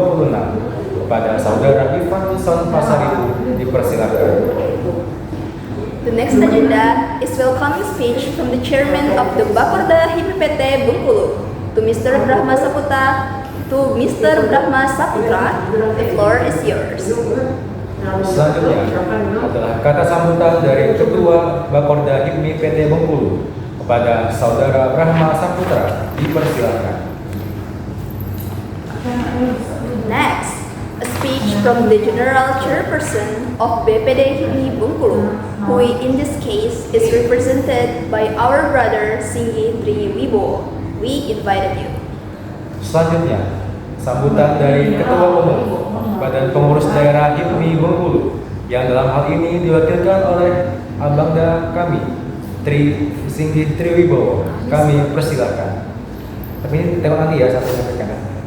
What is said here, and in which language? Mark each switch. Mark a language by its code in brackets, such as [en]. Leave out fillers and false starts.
[id] Kepada saudara Ivan Wilson Pasaribu dipersilakan. [en] The next agenda is welcoming speech from the chairman of the Bakorda HIPMI PT Bengkulu. To Mr. Brahma Saputra, the floor is yours. [id] Selanjutnya adalah kata sambutan dari Ketua Bakorda HIPMI PT Bengkulu. Kepada saudara Brahma Saputra dipersilakan. [en] Next, a speech from the General Chairperson of BPD HIPMI Bengkulu, who in this case is represented by our brother Singgi Triwibowo. We invited you. [id] Selanjutnya, sambutan dari Ketua Umum Badan Pengurus Daerah HIPMI Bengkulu yang dalam hal ini diwakilkan oleh Abangda kami, Singgi Triwibowo. Kami persilakan. Tapi ini tengok nanti ya sampai menyampaikan.